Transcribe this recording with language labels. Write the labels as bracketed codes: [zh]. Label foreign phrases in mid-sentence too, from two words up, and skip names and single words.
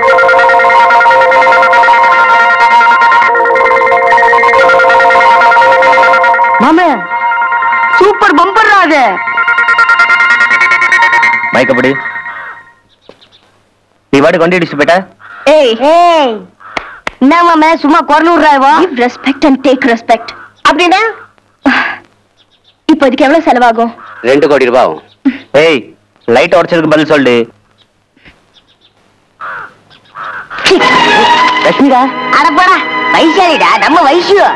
[ta] மாமே [en] super bumper [ta] அது. மைக் அப்படி நீ வாட்டுக்கு வண்டி அடிச்சு போயிட்ட. ஏய் ஏய் என்ன மாமே சும்மா குறநூறுவா? [en] Give respect and take respect. [ta] அப்படின்னா இப்போ இதுக்கு எவ்வளவு செலவாகும்? 2 கோடி ரூபாய் ஆகும். ஏய் லைட் உடைச்சதுக்கு பதில் சொல்லு. லட்சுமிடா. அட போடா வைசாலிடா, நம்ம வைசு.